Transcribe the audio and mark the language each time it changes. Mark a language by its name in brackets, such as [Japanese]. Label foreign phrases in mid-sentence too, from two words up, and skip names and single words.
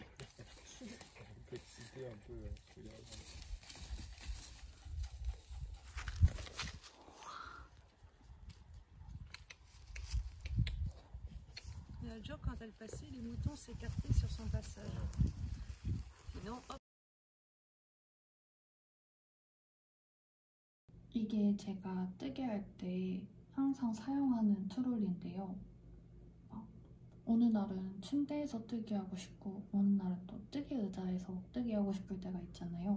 [French] Un peu excité, un peu. L'autre jour, quand elle passait, les moutons s'écartaient sur son passage. Sinon, hop. [Korean] 이게 제가 뜨개 할 때 항상 사용하는 트롤인데요. 어느 날은 침대에서 뜨개 하고 싶고 어느 날은 또 뜨개 의자에서 뜨개 하고 싶을 때가 있잖아요.